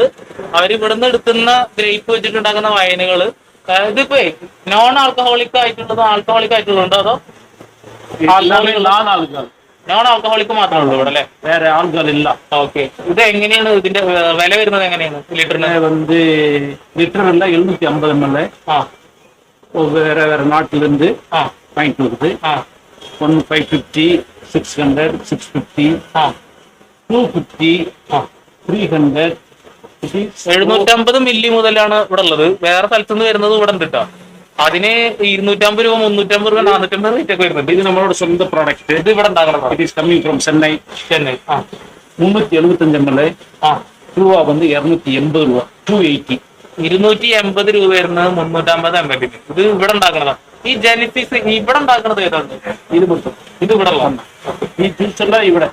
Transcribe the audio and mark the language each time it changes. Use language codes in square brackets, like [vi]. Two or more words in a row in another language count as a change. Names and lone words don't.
[ml] അവർ ഇവിടുന്ന് എടുക്കുന്ന ഗ്രേപ്പ് വെച്ചിട്ടുണ്ടാക്കുന്ന വൈനുകൾ ഇതിപ്പോൾ [en] non alcoholic [ml] ആയിട്ടുള്ളതോ ആൽക്കഹോളിക് ആയിട്ടുള്ളതുണ്ടോ അതോ [en] non alcoholic [ml] മാത്രമേ ഉള്ളൂ ഇവിടെ അല്ലേ? വേറെ ആളുകളില്ല. ഓക്കെ, ഇത് എങ്ങനെയാണ് ഇതിന്റെ വില വരുന്നത്? എങ്ങനെയാണ് ലിറ്ററിന്? [ta] ലിറ്റർ இல்ல 750 ml. வேற வேற நாட்டுல இருந்து வாங்கிட்டு வருது. 550, 600, 650, 250, 300. [ml] 750 മില്ലി മുതലാണ് ഇവിടെ ഉള്ളത്. വേറെ സ്ഥലത്തുനിന്ന് വരുന്നത് ഇവിടെ ഉണ്ട് കേട്ടോ. അതിന് 250 രൂപ, 350 രൂപ, 450 റേറ്റ് ഒക്കെ വരുന്നുണ്ട്. ഇത് നമ്മുടെ സ്വന്തം പ്രോഡക്റ്റ്. ഇത് ഇവിടെ ഉണ്ടാക്കണം. [en] It is coming from Chennai. 375 ml. [ml] രൂപ 280 രൂപ, 280. 280 രൂപ വരുന്നത് 350 ml. ഇത് ഇവിടെ ഉണ്ടാക്കണതാ. ഈ ജെനീസ് ഇവിടെ ഉണ്ടാക്കണത് ഏതാണ്? ഇത് മൊത്തം ഇത് ഇവിടെ ഈ ജ്യൂസ് ഇവിടെ.